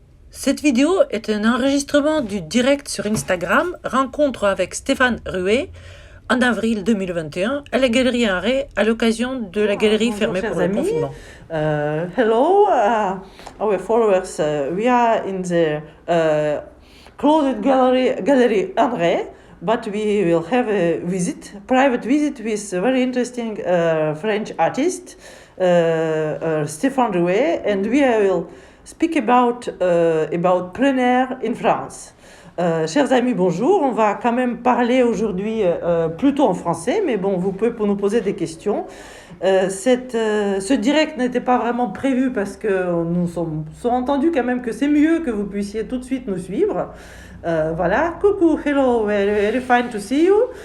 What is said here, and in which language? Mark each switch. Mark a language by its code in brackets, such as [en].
[fr] Cette vidéo est un enregistrement du direct sur Instagram, rencontre avec Stéphane Ruet, en avril 2021, à la Galerie Henré, à l'occasion de la galerie fermée pour le confinement. [en] Hello, our followers. We are in the closed gallery Henré, but we will have a private visit with a very interesting French artist, Stéphane Ruet, and we will speak about plein air in France. [fr] Chers amis, bonjour. On va quand même parler aujourd'hui plutôt en français, mais bon, vous pouvez nous poser des questions. Ce direct n'était pas vraiment prévu parce que nous sommes entendus quand même que c'est mieux que vous puissiez tout de suite nous suivre. Voilà, coucou, [en] hello, very fine to see you.